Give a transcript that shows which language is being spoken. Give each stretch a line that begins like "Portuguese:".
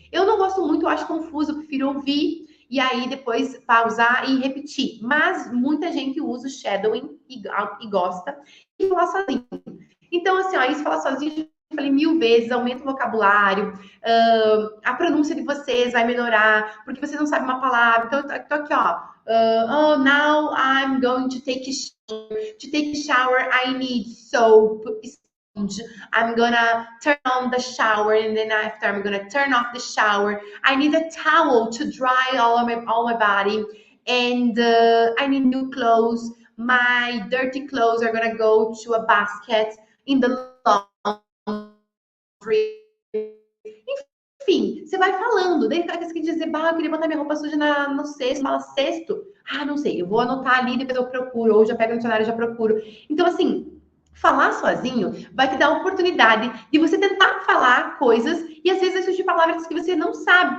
Portuguese: Eu não gosto muito, eu acho confuso, eu prefiro ouvir e aí depois pausar e repetir. Mas muita gente usa o shadowing e gosta e falar sozinho. Então, assim, ó, isso falar sozinho, eu falei 1000 vezes, aumenta o vocabulário, a pronúncia de vocês vai melhorar, porque você não sabe uma palavra. Então, eu tô aqui, ó.
English: Oh, now I'm going to take a shower. To take a shower, I need soap, sponge. I'm gonna turn on the shower, and then after I'm gonna turn off the shower. I need a towel to dry all my body, and I need new clothes. My dirty clothes are gonna go to a basket in the laundry.
Portuguese: Enfim, você vai falando. Daí cara que dizer, eu queria botar minha roupa suja no cesto, fala cesto. Não sei, eu vou anotar ali, depois eu procuro, ou já pego no dicionário e já procuro. Então, assim, falar sozinho vai te dar a oportunidade de você tentar falar coisas e às vezes vai surgir palavras que você não sabe.